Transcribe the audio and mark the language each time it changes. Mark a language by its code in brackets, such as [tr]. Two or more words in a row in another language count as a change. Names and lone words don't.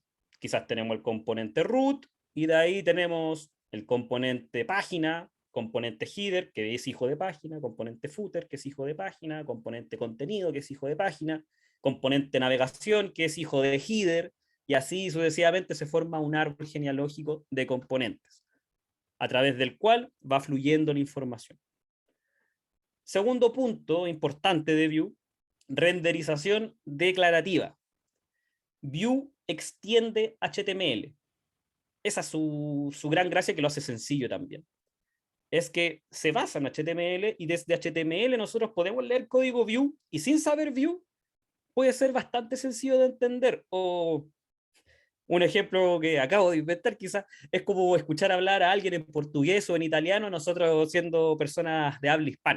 [es] Quizás tenemos el componente root, y de ahí tenemos el componente página, componente header, que es hijo de página, componente footer, que es hijo de página, componente contenido, que es hijo de página, componente navegación, que es hijo de header, y así sucesivamente se forma un árbol genealógico de componentes, a través del cual va fluyendo la información. Segundo punto importante de Vue, renderización declarativa. Vue extiende HTML. Esa es su gran gracia, que lo hace sencillo también. Es que se basa en HTML y desde HTML nosotros podemos leer código Vue y sin saber Vue puede ser bastante sencillo de entender. O un ejemplo que acabo de inventar quizás es como escuchar hablar a alguien en portugués o en italiano, nosotros siendo personas de habla hispana.